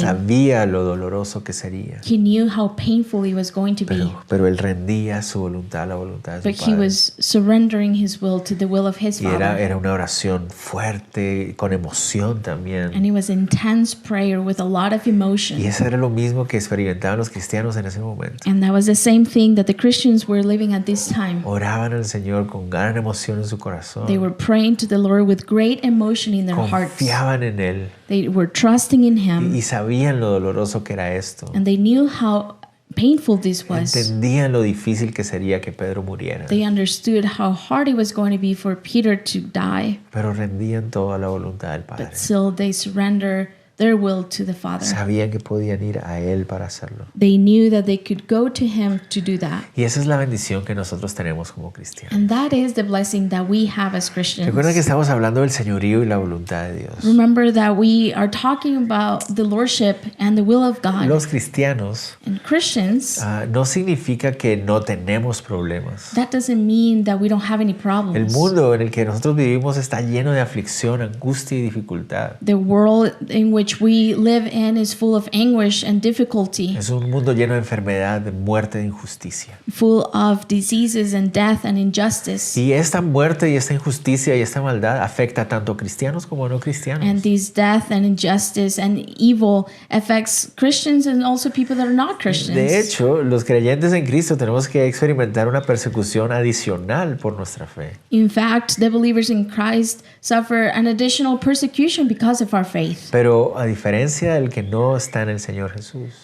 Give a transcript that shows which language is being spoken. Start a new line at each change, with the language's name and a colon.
Spanish: sabía lo doloroso que sería.
English: He knew how painful it was going to be.
Spanish: Pero él rendía su voluntad a la voluntad de
English: But
Spanish: su
English: he
Spanish: Padre.
English: was surrendering his will to the will of his
Spanish: Y era
English: Father.
Spanish: una oración fuerte, con emoción también.
English: And it was intense prayer with a lot of emotion.
Spanish: Y eso era lo mismo que experimentaban los cristianos en ese momento.
English: And that was the same thing that the Christians were living at this time.
Spanish: Oraban al Señor con gran emoción en su corazón.
English: They were praying to the Lord with great emotion in their hearts.
Spanish: Confiaban en Él
English: They were trusting in him,
Spanish: y sabían lo doloroso que era esto.
English: and they knew how painful this was.
Spanish: Entendían lo difícil que sería que Pedro muriera.
English: They understood how hard it was going to be for Peter to die,
Spanish: Pero rendían toda la voluntad del Padre.
English: but still they surrender their will to the Father.
Spanish: Sabían que podían ir a Él para hacerlo.
English: They knew that they could go to him to do that.
Spanish: Y esa es la bendición que nosotros tenemos como cristianos.
English: And that is the blessing that we have as Christians.
Spanish: Recuerda que estamos hablando del señorío y la voluntad de Dios.
English: Remember that we are talking about the lordship and the will of God.
Spanish: Los cristianos
English: And Christians,
Spanish: no significa que no tenemos problemas.
English: that doesn't mean that we don't have any
Spanish: El
English: problems.
Spanish: mundo en el que nosotros vivimos está lleno de aflicción, angustia y dificultad.
English: The world in which we live in is full of anguish and difficulty,
Spanish: Es un mundo lleno de enfermedad, de muerte, de injusticia.
English: full of diseases and death and injustice.
Spanish: Y esta muerte y esta injusticia y esta maldad afecta tanto a cristianos como a no cristianos.
English: And this death and injustice and evil affects Christians and also people that are not
Spanish: De
English: Christians.
Spanish: hecho, los creyentes en Cristo tenemos que experimentar una persecución adicional por nuestra fe.
English: In fact, the believers in Christ suffer an additional persecution because of our faith.
Spanish: Pero a diferencia del que no está en el Señor Jesús,